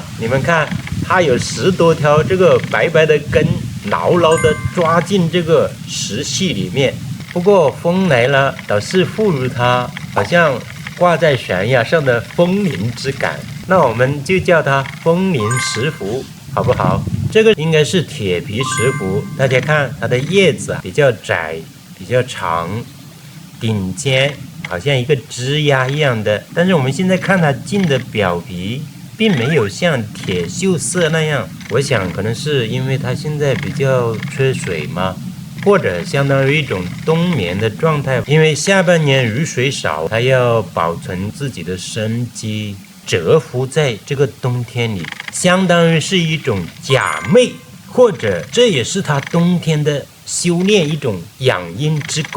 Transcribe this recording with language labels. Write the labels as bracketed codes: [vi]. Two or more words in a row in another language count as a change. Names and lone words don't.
[zh] 你們看，它有10多條這個白白的根，牢牢地抓進這個石隙裡面。不過風來了，倒是賦予它好像掛在懸崖上的風鈴之感。那我們就叫它風鈴石斛，好不好？這個應該是鐵皮石斛，大家看它的葉子比較窄，比較長，頂尖好像一個枝椏一樣的，但是我們現在看它淨的表皮並沒有像鐵鏽色那樣，我想可能是因為它現在比較缺水嘛，或者相當於一種冬眠的狀態，因為下半年雨水少，它要保存自己的生機，蟄伏在這個冬天裡，相當於是一種假寐，或者這也是它冬天的修煉一種養陰之功。